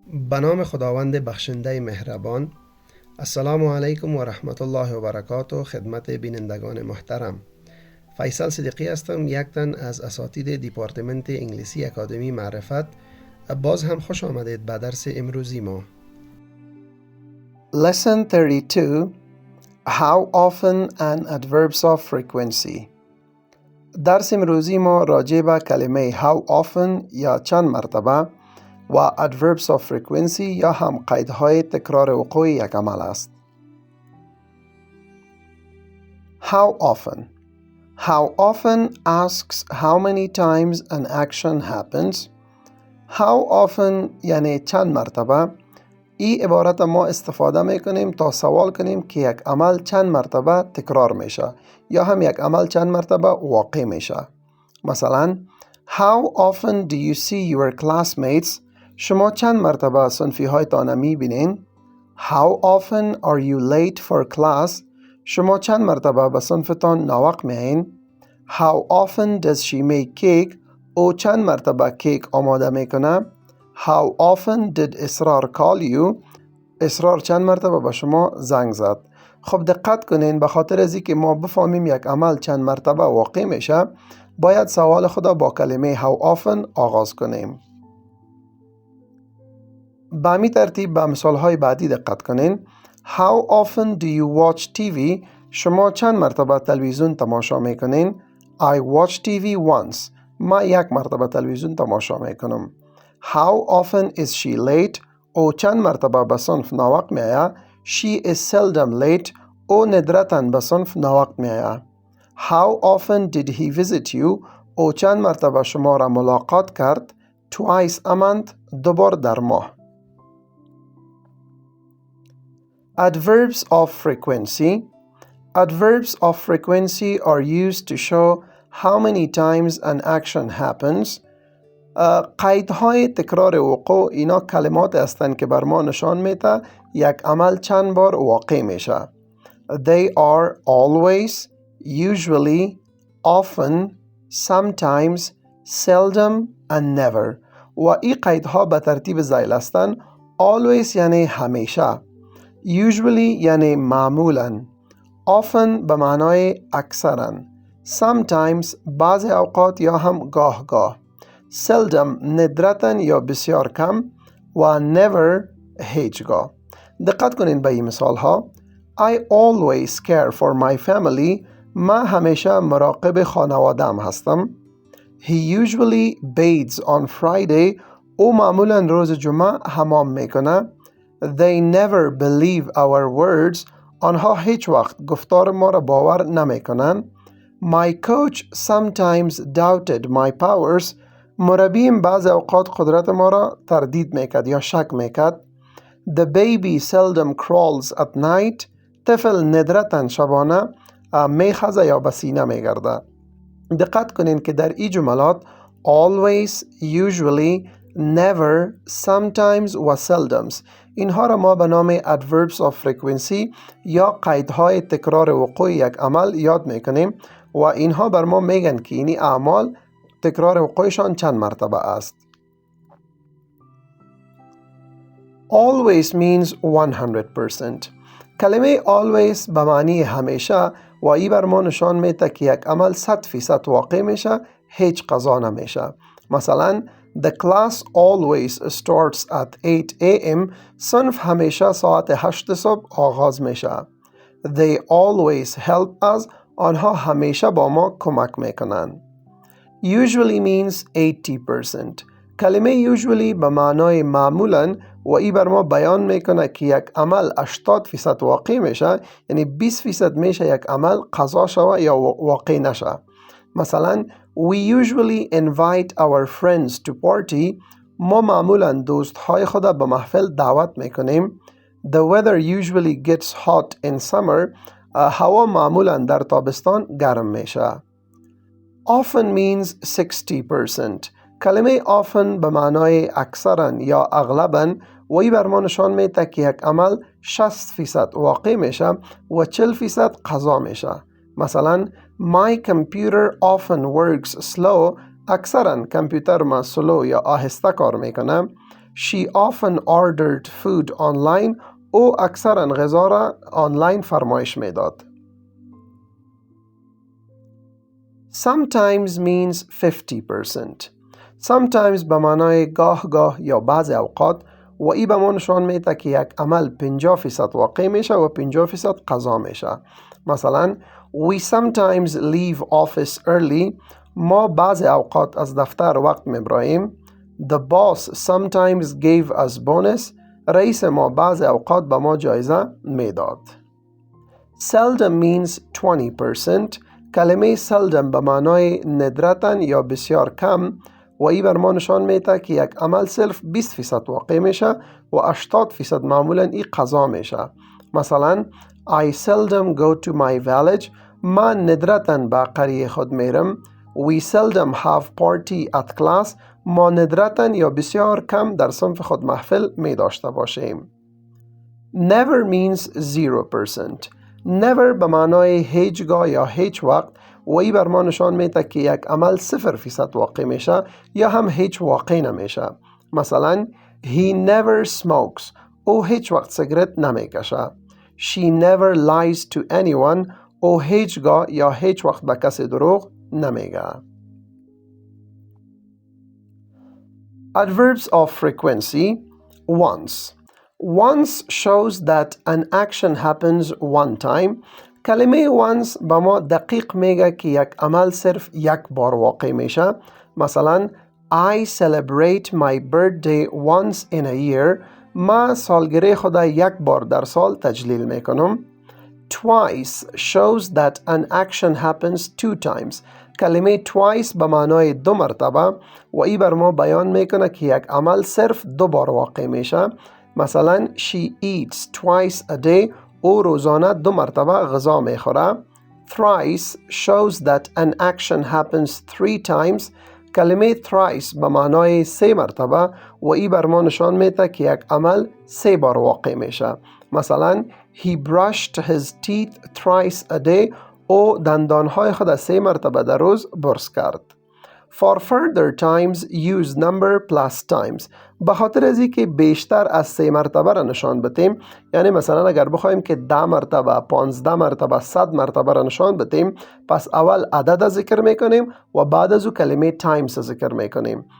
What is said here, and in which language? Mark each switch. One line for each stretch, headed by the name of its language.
Persian: به نام خداوند بخشنده مهربان. السلام علیکم و رحمت الله و برکاته. خدمت بینندگان محترم، فیصل صدیقی هستم، یک تن از اساتید دیپارتمنت انگلیسی اکادمی معرفت. باز هم خوش آمدید به درس امروزی ما.
English: Lesson 32. How often and adverbs of frequency.
Persian: درس امروزی ما راجع به کلمه how often یا چند مرتبه و
English: adverbs of frequency
Persian: یا هم قیدهای تکرار وقوع یک عمل است.
English: How often. How often asks how many times an action happens.
Persian: How often یعنی چند مرتبه. این عبارت ما استفاده میکنیم تا سوال کنیم که یک عمل چند مرتبه تکرار میشه یا هم یک عمل چند مرتبه واقع میشه.
English: مثلا How often do you see your classmates?
Persian: شما چند مرتبه صنفی هایتان میبینین؟
English: How often are you late for class?
Persian: شما چند مرتبه به صنفتان ناوقت میین؟
English: How often does she make cake?
Persian: او چند مرتبه کیک آماده میکنه؟
English: How often did Asrar call you?
Persian: اسرار چند مرتبه به شما زنگ زد؟ خب دقت کنین، به خاطر از اینکه ما بفهمیم یک عمل چند مرتبه واقع میشه باید سوال خدا با کلمه how often آغاز کنیم. به همین ترتیب به مثال های بعدی دقت کنین.
English: How often do you watch TV?
Persian: شما چند مرتبه تلویزیون تماشا میکنین؟
English: I watch TV once.
Persian: ما یک مرتبه تلویزیون تماشا میکنم.
English: How often is she late?
Persian: او چند مرتبه به صنف ناوقت میآید؟
English: She is seldom late.
Persian: او ندرتاً به صنف ناوقت میآید.
English: How often did he visit you?
Persian: او چند مرتبه شما را ملاقات کرد؟
English: Twice a month.
Persian: دو بار در ماه.
English: Adverbs of frequency. Adverbs of frequency are used to show how many times an action happens.
Persian: قیدهای تکرار وقوع اینا کلمات هستند که بر ما نشان میده یک عمل چند بار واقع میشه.
English: They are always, usually, often, sometimes, seldom and never.
Persian: و این قیدها به ترتیب ذیل هستند. Always یعنی همیشه. Usually یعنی معمولاً. Often به معنای اکثراً. Sometimes بعض اوقات یا هم گاه گاه. Seldom ندرتاً یا بسیار کم و never هیچگاه. دقت کنین به این مثال ها.
English: I always care for my family.
Persian: من همیشه مراقب خانوادم هستم.
English: He usually bathes on Friday.
Persian: او معمولاً روز جمعه حمام میکنه.
English: They never believe our words.
Persian: آنها هیچ وقت گفتار ما را باور نمیکنن.
English: My coach sometimes doubted my powers.
Persian: مربیم بعض اوقات قدرت ما را تردید میکرد یا شک میکرد.
English: The baby seldom crawls at night.
Persian: طفل ندرتاً شبانه میخزه یا به سینه میگرده. دقت کنین که در این جملات always, usually, never, sometimes و seldoms اینها را ما به نام
English: adverbs of frequency
Persian: یا قیدهای تکرار وقوع یک عمل یاد میکنیم و اینها بر ما میگن که این اعمال تکرار وقوعشان چند مرتبه است.
English: Always means 100%.
Persian: کلمه always به معنی همیشه و این بر ما نشان میده که یک عمل 100% واقع میشه، هیچ قضا نمیشه.
English: مثلا The class always starts at 8 a.m.
Persian: صنف همیشه ساعت 8 صبح آغاز میشه.
English: They always help us.
Persian: آنها همیشه با ما کمک میکنن.
English: Usually means 80%.
Persian: کلمه usually به معنای معمولاً و این بر ما بیان میکنه که یک عمل 80% واقع میشه، یعنی 20% میشه یک عمل قضا شوه یا واقع نشه.
English: مثلا We usually invite our friends to party.
Persian: ما معمولاً دوستهای خود به محفل دعوت میکنیم.
English: The weather usually gets hot in summer.
Persian: هوا معمولاً در تابستان گرم میشه.
English: Often means 60%.
Persian: کلمه often به معنای اکثراً یا اغلباً و این بر ما نشان میده که یک عمل 60% واقع میشه و 40% قضا میشه. مثلا
English: My computer often works slow.
Persian: اکثراً کامپیوتر ما سلو یا آهسته کار میکنه.
English: She often ordered food online.
Persian: او اکثرا غذا را آنلاین فرمایش میداد.
English: Sometimes means 50%.
Persian: Sometimes به معنای گاه یا بعض اوقات و ای به ما نشان میده که یک عمل 50% واقع میشه و 50% قضا میشه.
English: مثلا We sometimes leave office early.
Persian: ما بعض اوقات از دفتر وقت میبراییم.
English: The boss sometimes gave us bonus.
Persian: رئیس ما بعض اوقات به ما جایزه میداد.
English: Seldom means 20%.
Persian: کلمه seldom به معنای ندرتاً یا بسیار کم و ای بر ما نشان میده که یک عمل صرف 20% واقع میشه و 80% معمولاً ای قضا میشه.
English: مثلا I seldom go to my village.
Persian: من ندرتاً به قریه خود میرم.
English: We seldom have party at class.
Persian: ما ندرتاً یا بسیار کم در صنف خود محفل می داشته باشیم.
English: Never means 0%.
Persian: Never به معنای هیچگاه یا هیچ وقت و ای بر ما نشان میده که یک عمل 0% واقع میشه یا هم هیچ واقع نمیشه.
English: مثلا He never smokes.
Persian: او هیچ وقت سیگرت نمیکشه.
English: She never lies to anyone.
Persian: او هیچگاه یا هیچ وقت به کسی دروغ نمیگه.
English: Adverbs of frequency. Once. Once shows that an action happens one time.
Persian: کلمه once به ما دقیق میگه که یک عمل صرف یک بار واقع میشه.
English: مثلا I celebrate my birthday once in a year.
Persian: ما سالگرد خدا یک بار در سال تجلیل میکنم.
English: Twice shows that an action happens two times.
Persian: کلمه twice به معنای دو مرتبه و ای بر ما بیان میکنه که یک عمل صرف دو بار واقع میشه.
English: مثلا She eats twice a day.
Persian: او روزانه دو مرتبه غذا میخوره.
English: Thrice shows that an action happens three times.
Persian: کلمه thrice به معنای سه مرتبه و ای بر ما نشان میده که یک عمل سه بار واقع میشه.
English: مثلا He brushed his teeth thrice a day.
Persian: او دندانهای خود سه مرتبه در روز برس کرد.
English: For further times use number plus times.
Persian: به خاطر از که بیشتر از 3 مرتبه را نشان بدیم، یعنی مثلا اگر بخوایم که 10 مرتبه 15 مرتبه 100 مرتبه را نشان بدیم، پس اول عدد ذکر میکنیم و بعد از او کلمه times ذکر میکنیم.